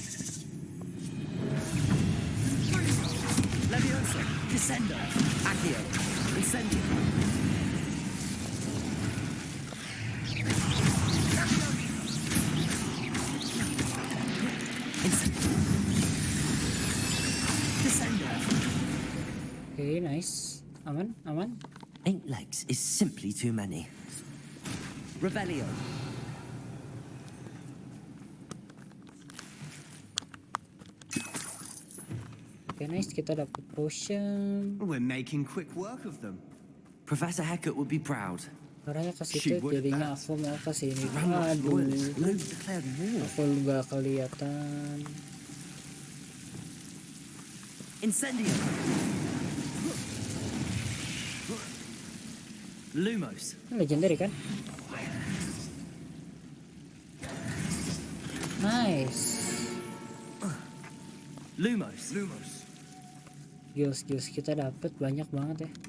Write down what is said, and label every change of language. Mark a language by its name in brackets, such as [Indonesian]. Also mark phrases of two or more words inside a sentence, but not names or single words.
[Latin] Leviosa. Descendo. Accio. Incendio. Descendo. [English] Okay, nice. Aman. 8 legs is simply too many. Revelio. Okay, nice. [Indonesian] Kita dapat potion. [English] We're making quick work of them. Professor Hecat would be proud. [Indonesian] Caranya ke situ, jadinya aku mau ke sini. Aduh, aku gak kelihatan. [Latin] Incendio. Lumos. [Indonesian] Ini legendary kan? Nice. [Latin] Lumos. [Indonesian] Gills kita dapat banyak banget ya.